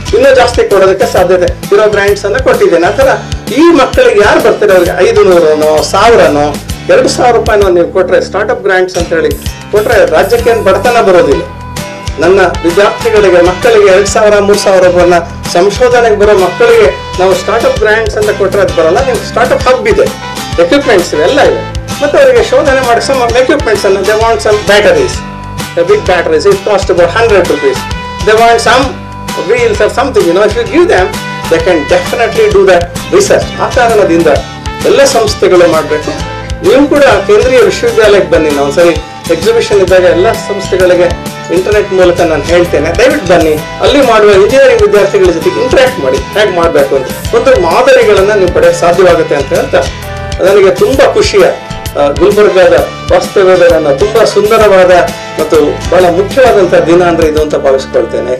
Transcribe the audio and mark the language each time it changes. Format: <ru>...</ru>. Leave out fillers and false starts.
<kn>ಇನ್ನೂ ಜಾಸ್ತಿ ಕೊಡೋದಕ್ಕೆ ಸಾಧ್ಯತೆ ಇರೋ ಗ್ರಾಂಟ್ಸ್ ಅನ್ನ ಕೊಟ್ಟಿದ್ದೇನೆ. ಆ ಥರ ಈ ಮಕ್ಕಳಿಗೆ ಯಾರು ಬರ್ತಾರೆ ಅವ್ರಿಗೆ 500ನೋ 1000ನೋ 2000 ರೂಪಾಯಿನೋ ನೀವು ಕೊಟ್ರೆ ಸ್ಟಾರ್ಟ್ಅಪ್ ಗ್ರಾಂಟ್ಸ್ ಅಂತ ಹೇಳಿ ಕೊಟ್ರೆ ರಾಜ್ಯಕ್ಕೆ ಏನು ಬಡತನ ಬರೋದಿಲ್ಲ. ನನ್ನ ವಿದ್ಯಾರ್ಥಿಗಳಿಗೆ ಮಕ್ಕಳಿಗೆ 2000 3000 ರೂಪಾಯಿನ ಸಂಶೋಧನೆಗೆ ಬರೋ ಮಕ್ಕಳಿಗೆ ನಾವು ಸ್ಟಾರ್ಟ್ಅಪ್ ಗ್ರಾಂಟ್ಸ್ ಅಂತ ಕೊಟ್ಟರೆ ಅದು ಬರಲ್ಲ. ನೀವು ಸ್ಟಾರ್ಟ್ಅಪ್ ಹಬ್ ಇದೆ, ಎಕ್ವಿಪ್ಮೆಂಟ್ಸ್ ಇವೆಲ್ಲ ಇದೆ, ಮತ್ತೆ ಅವರಿಗೆ ಶೋಧನೆ ಮಾಡಿ ಸಮ್ ಎಕ್ವಿಪ್ಮೆಂಟ್ಸ್ ಅನ್ನು</kn> <en>They want some batteries, big batteries, it cost about 100 rupees. They want some wheels or something, if you give them, they can definitely do that research.</en> <kn>ಆ ಕಾರಣದಿಂದ ಎಲ್ಲ ಸಂಸ್ಥೆಗಳು ಮಾಡಬೇಕು. ನೀವು ಕೂಡ ಕೇಂದ್ರೀಯ ವಿಶ್ವವಿದ್ಯಾಲಯಕ್ಕೆ ಬನ್ನಿ. ನಾವು ಸರಿ ಎಕ್ಸಿಬಿಷನ್ ಇದ್ದಾಗ ಎಲ್ಲ ಸಂಸ್ಥೆಗಳಿಗೆ ಇಂಟರ್ನೆಟ್ ಮೂಲಕ ನಾನು ಹೇಳ್ತೇನೆ, ದಯವಿಟ್ಟು ಬನ್ನಿ, ಅಲ್ಲಿ ಮಾಡುವ ಇಂಜಿನಿಯರಿಂಗ್ ವಿದ್ಯಾರ್ಥಿಗಳ ಜೊತೆಗೆ ಇಂಟ್ರಾಕ್ಟ್ ಮಾಡಿ, ಹೇಗೆ ಮಾಡಬೇಕು ಅಂತ ಒಂದು ಮಾದರಿಗಳನ್ನ ನೀವು ಪಡೆಯಕ್ಕೆ ಸಾಧ್ಯವಾಗುತ್ತೆ ಅಂತ ಹೇಳ್ತಾ ನನಗೆ ತುಂಬಾ ಖುಷಿಯ ಗುಲ್ಬರ್ಗಾದ ವಾಸ್ತವ್ಯದ ನನ್ನ ತುಂಬಾ ಸುಂದರವಾದ ಮತ್ತು ಬಹಳ ಮುಖ್ಯವಾದಂತಹ ದಿನ ಅಂದ್ರೆ ಇದು ಅಂತ ಭಾವಿಸ್ಕೊಳ್ತೇನೆ.</kn>